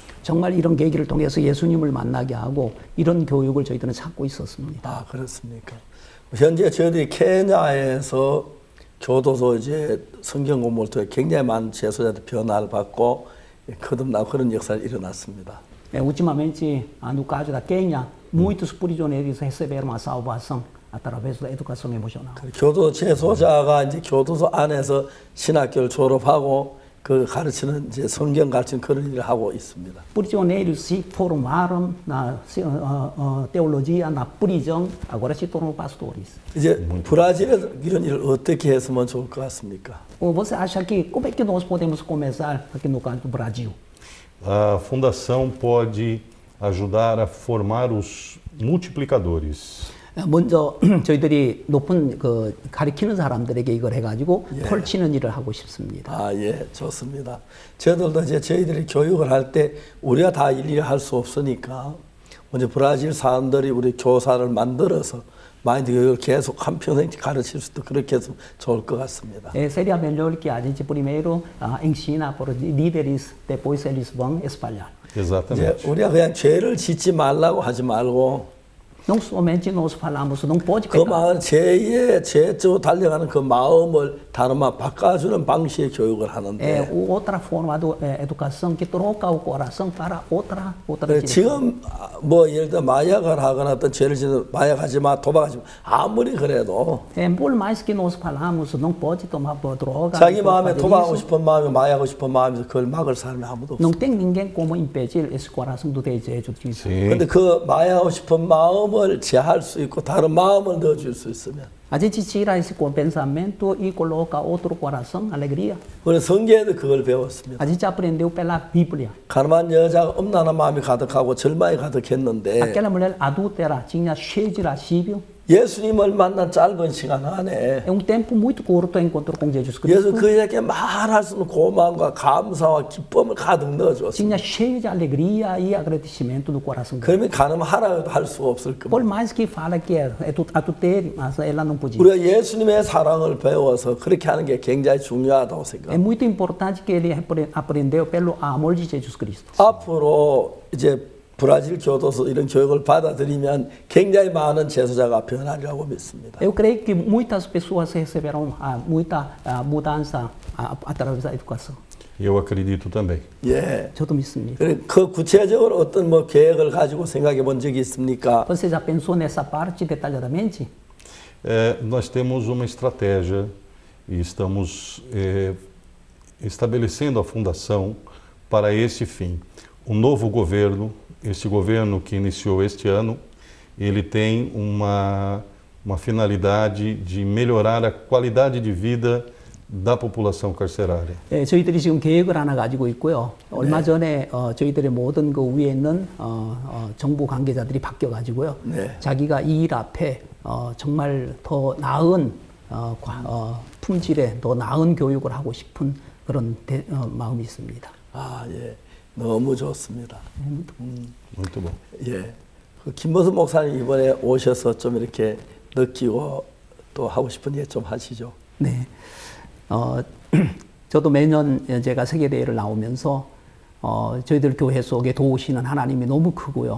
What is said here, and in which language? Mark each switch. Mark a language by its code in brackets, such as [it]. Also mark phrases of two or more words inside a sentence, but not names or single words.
[ko] 정말 이런 계기를 통해서 예수님을 만나게 하고 이런 교육을 저희들은 찾고 있었습니다. 그렇습니까? 현재 저희들이 케냐에서 교도소 이제 성경 공부를 통해 굉장히 많은 재소자들 변화를 받고 거듭나고 그런 역사가 일어났습니다. [pt] Ultimamente, no caso da Quênia, muitos prisioneiros receberam a salvação através da educação emocional. [ko] 교도 재소자가 이제 교도소 안에서 신학교를 졸업하고 그 가르치는 이제 성경 가르치는 그런 일을 하고 있습니다. [pt] Prisioneiros se formaram na teologia na prisão, agora se tornam pastores. [ko] 이제 브라질에서 이런 일을 어떻게 했으면 좋을 것 같습니까? [pt] Você acha que como é que nós podemos começar aqui no caso do Brasil? A fundação pode ajudar a formar os multiplicadores. [ko] 먼저 저희들이 높은 그 가르치는 사람들에게 이걸 해가지고 펼치는 일을 하고 싶습니다. 아, 예, 좋습니다. 저희들도 이제 저희들이 교육을 할 때 우리가 다 일일이 할 수 없으니까 먼저 브라질 사람들이 우리 교사를 만들어서 마인드 교육을 계속 한평생 가르칠 수도 그렇게 해서 좋을 것 같습니다. [pt] Seria melhor que a gente primeiro ensina para os líderes, depois eles vão espalhar. Exatamente. [ko] 이제 우리가 그냥 죄를 짓지 말라고 하지 말고 [pt] Não somente nós falamos, não pode [ko] 그 [pt] pecar. [ko] 마음 죄에 죄로 달려가는 그 마음을 다른 말 바꿔주는 방식의 교육을 하는데. [pt] É outra forma de educação que troca o coração para outra direção. [ko] 지금 뭐 예를 들어 마약을 하거나 어떤 죄를 짓는 마약하지 마, 도박하지 마 아무리 그래도. [pt] Por mais que nós falamos, não pode tomar droga. [ko] 자기 마음에 도박하고 싶은 마음에 마약하고 싶은 마음에서 그걸 막을 사람이 아무도 없어. [pt] Não tem ninguém como impedir esse coração do desejo de Deus. [ko] 근데 그 마약하고 싶은 마음을 제할 수 있고 다른 마음을 넣어줄 수 있으면. [pt] A gente tira esse pensamento e coloca outro coração, alegria. [ko] 우리 성경에도 그걸 배웠습니다. [pt] A gente aprendeu pela Bíblia. [ko] 가늠한 여자가 음란한 마음이 가득하고 절망이 가득했는데. [pt] Aquela mulher adúltera tinha cheio de lascívio. [ko] 예수님을 만난 짧은 시간 안에 [pt] é tempo muito curto encontro com Jesus Cristo. [ko] 예수 그에게 말할 수 없는 고마움과 감사와 기쁨을 가득 넣어줬습니다. [pt] Tinha cheio de alegria e agradecimento no coração. [ko] 그러면 가늠하라고 할 수가 없을 겁니다. [pt] Por mais que fala que é adultério, mas ela não podia. [ko] 우리가 예수님의 사랑을 배워서 그렇게 하는 게 굉장히 중요하다고 생각합니다. [pt] É muito importante que ele aprendeu pelo amor de Jesus Cristo. [ko] 앞으로 이제 브라질 교도소 이런 교육을 받아들이면 굉장히 많은 제소자가 변하리라고 믿습니다. [pt] Eu creio que muitas pessoas receberão muita mudança através da educação. Eu acredito também. [ko] 예. 저도 믿습니다. 그 구체적으로 어떤 뭐 계획을 가지고 생각해 본 적이 있습니까? [pt] Você já pensou nessa parte detalhadamente? Nós temos uma estratégia e estamos estabelecendo a fundação para esse fim. O novo governo, este governo que iniciou este ano, ele tem uma finalidade de melhorar a qualidade de vida da população carcerária. [ko] 네, 저희들이 지금 계획을 하나 가지고 있고요. 얼마 전에 저희들의 모든 그 위에 있는 정부 관계자들이 바뀌어 가지고요. 자기가 이 일 앞에 정말 더 나은 품질의 더 나은 교육을 하고 싶은 그런 마음이 있습니다. 아, 예. 너무 좋습니다. [pt] Muito bom. [ko] 예. 그 김모습 목사님 이번에 오셔서 좀 이렇게 느끼고 또 하고 싶은 얘기 좀 하시죠. 네. 저도 매년 제가 세계대회를 나오면서 저희들 교회 속에 도우시는 하나님이 너무 크고요.